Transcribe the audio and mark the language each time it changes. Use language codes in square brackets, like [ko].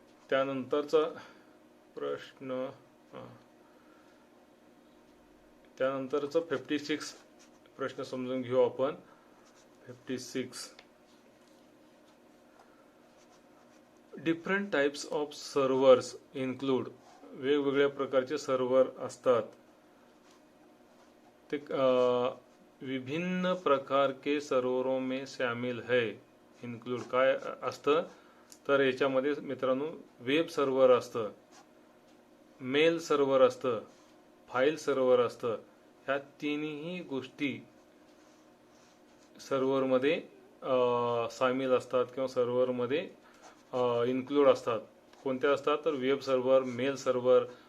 [mr] त्यानंतरचा प्रश्न, त्यानंतरचा 56 प्रश्न समजून घेऊ आपण. [en] 56 different types of servers include. [mr] वेगवेगळ्या प्रकारचे सर्व्हर असतात. [hi] ते विभिन्न प्रकार के सर्व्हरों में शामिल है. [mr] इन्क्लूड काय असतं, तर याच्यामध्ये मित्रांनो वेब सर्व्हर असतं, मेल सर्व्हर असतं, फाईल सर्व्हर असतं. ह्या तिन्ही गोष्टी सर्व्हरमध्ये सामील असतात किंवा सर्व्हरमध्ये इन्क्लूड असतात. कोणत्या असतात, तर वेब सर्व्हर, मेल सर्व्हर,